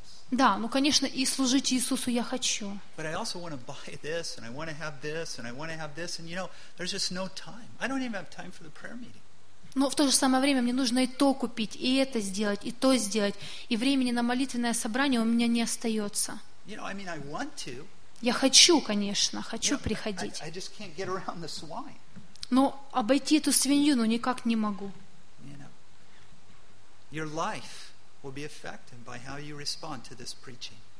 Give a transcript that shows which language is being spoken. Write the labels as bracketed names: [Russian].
[Russian] Да, ну конечно, и служить Иисусу я хочу. [English] But I also want to buy this, and I want to have this, and I want to have this, and you know, there's just no time. I don't even have time for the prayer meeting. [Russian] Но в то же самое время мне нужно и то купить, и это сделать, и то сделать. И времени на молитвенное собрание у меня не остается. [English] You know, I mean, I want to. [Russian] Я хочу, конечно, хочу [English] you know, [Russian] приходить. [English] I just can't get around the swine. [Russian] Но обойти эту свинью никак не могу. [English] You know, your life will be affected by how you respond to this preaching.